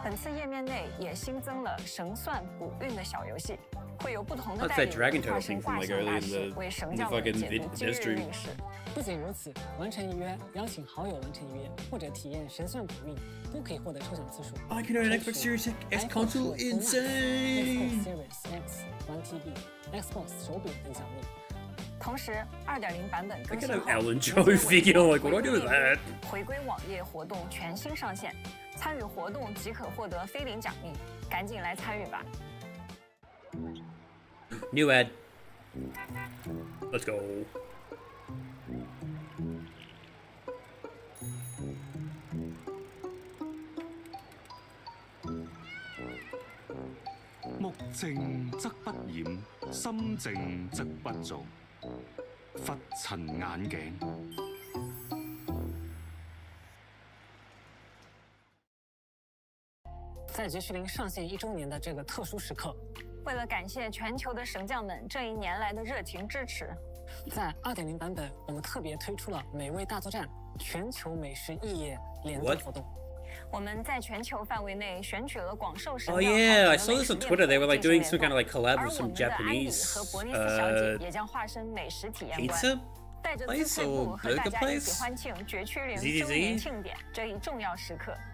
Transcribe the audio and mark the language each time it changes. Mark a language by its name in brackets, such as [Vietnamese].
[Chinese] 本次页面内也新增了神算补运的小游戏，会有不同的代理人化身卦象大师为神将们解读今日运势。不仅如此，完成预约、邀请好友完成预约，或者体验神算补运，都可以获得抽奖次数。 [English] I can own an Xbox Series X console, insane! [Chinese] Xbox Series X 1TB、Xbox 手柄等奖励。同时，2.0版本更新后， [English] Ellen Joe figure, like what do I do with that? [Chinese] 回归网页活动全新上线，参与活动即可获得菲林奖励，赶紧来参与吧 [English] ！New ad. Let's go. [Chinese] 目靜則不染，心靜則不造。佛塵眼鏡。在绝区零上线1周年的这个特殊时刻，为了感谢全球的神将们这1年来的热情支持，在2.0版本，我们特别推出了美味大作战全球美食异业联动活动。我们在全球范围内选取了广受神 [English] Oh yeah, I saw this on Twitter. They were like doing some kind of like collab with some Japanese [Chinese] 和伯尼斯小姐也将化身美食体验官，带着自粹部和大家一起欢庆绝区零周年庆典这一重要时刻。